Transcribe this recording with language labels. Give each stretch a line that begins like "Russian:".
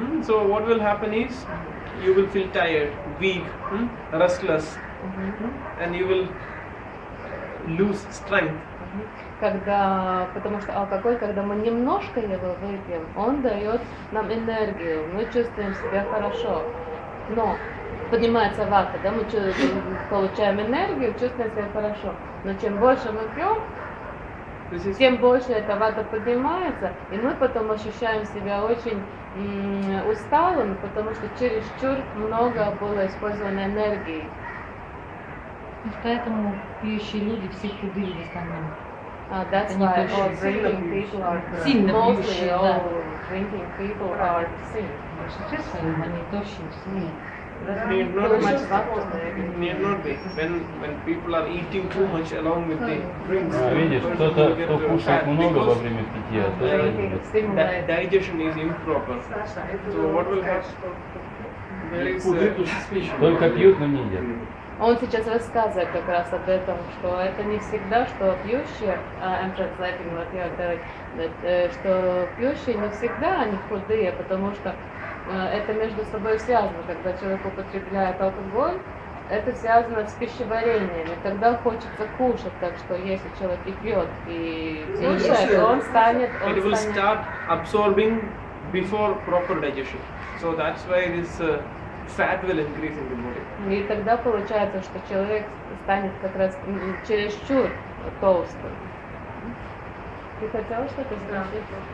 English: So what will happen is you will feel tired, weak, restless, and you will lose strength.
Russian: Потому что алкоголь, когда мы немножко его выпьем, он дает нам энергию, мы чувствуем себя хорошо. Но поднимается вата, да, мы получаем энергию, чувствуем себя хорошо. Но чем больше мы пьем, тем больше эта вата поднимается, и мы потом ощущаем себя очень усталым, потому что чересчур много было использовано энергии. Поэтому пьющие люди все худые в основном.
English: That's why all drinking people are mostly all drinking people are thin.
Russian: Они тощие все.
English: Need not be. When people are eating too much along with the drinks,
Russian: Видишь, кто-то, кто кушает много во время питья, то
English: digestion is improper. So what will happen? There is
Russian: только пьют, но не едят. Он сейчас рассказывает как раз об этом, что это не всегда, что пьющие,
English: I'm translating what you are telling,
Russian: что пьющие не всегда они худые, потому что это между собой связано. Когда человек употребляет алкоголь, это связано с пищеварением, и тогда хочется кушать, так что если человек и пьет, и кушает, он станет...
English: It will start absorbing before proper digestion. So that's why this fat will increase in the body.
Russian: И тогда получается, что человек станет как раз чересчур толстым. Ты хотела что-то спросить?